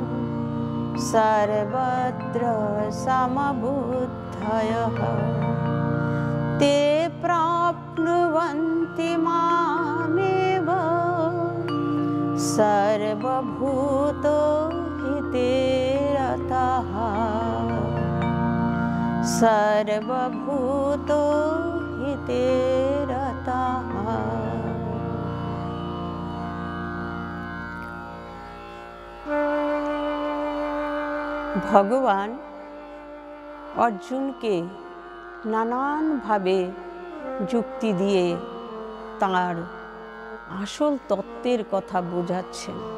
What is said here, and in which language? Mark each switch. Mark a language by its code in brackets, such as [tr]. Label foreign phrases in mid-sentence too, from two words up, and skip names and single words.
[sa] सर्वत्र समबुद्धयः ते प्राप्नुवन्ति मामेव सर्वभूतहिते रतः सर्वभूतहिते रतः। [bn] ভগবান অর্জুনকে নানানভাবে যুক্তি দিয়ে তার আসল তত্ত্বের কথা বোঝাচ্ছেন।